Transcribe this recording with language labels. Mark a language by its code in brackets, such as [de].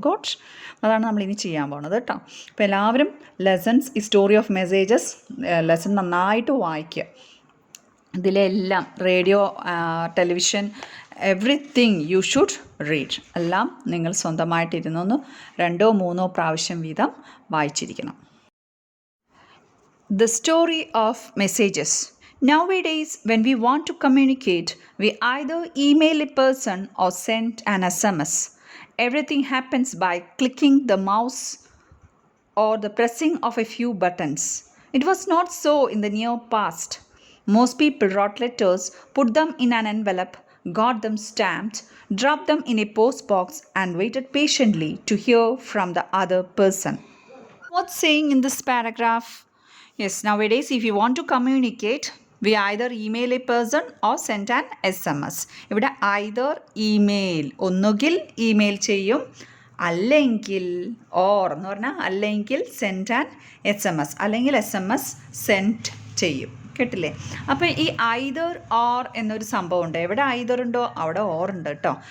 [ml] Got, അതാണ് നമ്മളിനി ചെയ്യാൻ പോകുന്നത് കേട്ടോ. അപ്പോൾ എല്ലാവരും ലെസൺസ്, ഈ സ്റ്റോറി ഓഫ് മെസ്സേജസ് ലെസൺ നന്നായിട്ട് വായിക്കുക. ഇതിലെല്ലാം radio, television, [en] Everything you should read. [ml] എല്ലാം നിങ്ങൾ സ്വന്തമായിട്ടിരുന്നൊന്ന് 2-3 പ്രാവശ്യം വീതം വായിച്ചിരിക്കണം. [en] The story of messages. Nowadays, when we want to communicate, we either email a person or send an SMS. Everything happens by clicking the mouse or the pressing of a few buttons. It was not so in the near past. Most people wrote letters, put them in an envelope, got them stamped, dropped them in a post box, and waited patiently to hear from the other person. What's saying in this paragraph? Yes, nowadays, if you want to communicate, we either email a person or send an SMS. [ml] ഇവിടെ [en] either email, [ml] ഒന്നുകിൽ email ചെയ്യും, അല്ലെങ്കിൽ or എന്ന് പറഞ്ഞാൽ അല്ലെങ്കിൽ [en] send an SMS, [ml] അല്ലെങ്കിൽ SMS send ചെയ്യും. കേട്ടില്ലേ? അപ്പോൾ ഈ ഐദർ ഓർ എന്നൊരു സംഭവം ഉണ്ട്. എവിടെ ഐദർ ഉണ്ടോ അവിടെ ഓർ ഉണ്ട് കേട്ടോ.